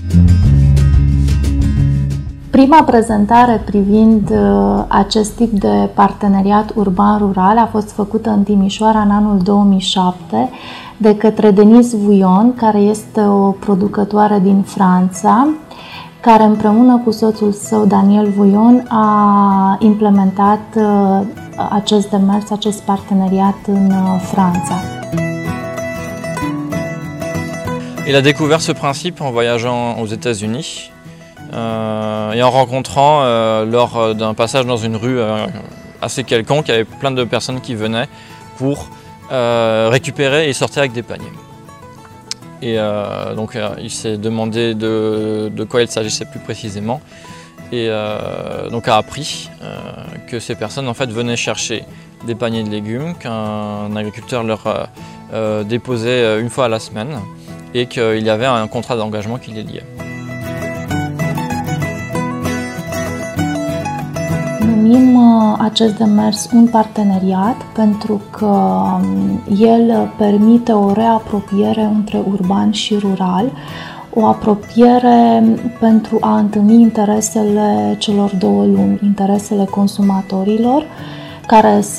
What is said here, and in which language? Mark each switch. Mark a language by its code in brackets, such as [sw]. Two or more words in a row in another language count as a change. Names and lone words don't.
[ro] Prima prezentare privind acest tip de parteneriat urban-rural a fost făcută în Timișoara în anul 2007 de către Denise Vouillon, care este o producătoare din Franța, care împreună cu soțul său, Daniel Vouillon, a implementat acest demers, acest parteneriat în Franța. [fr] Il a découvert ce principe en voyageant aux États-Unis et en rencontrant lors d'un passage dans une rue assez quelconque, il y avait plein de personnes qui venaient pour récupérer et sortir avec des paniers. Et donc il s'est demandé de quoi il s'agissait plus précisément et donc a appris que ces personnes en fait venaient chercher des paniers de légumes qu'un agriculteur leur déposait une fois à la semaine et qu'il y avait un contrat d'engagement qui les liait. [ro] Numim acest demers un parteneriat pentru că el permite o reapropiere între urban și rural, o apropiere pentru a întâlni interesele celor două lumi, interesele consumatorilor, care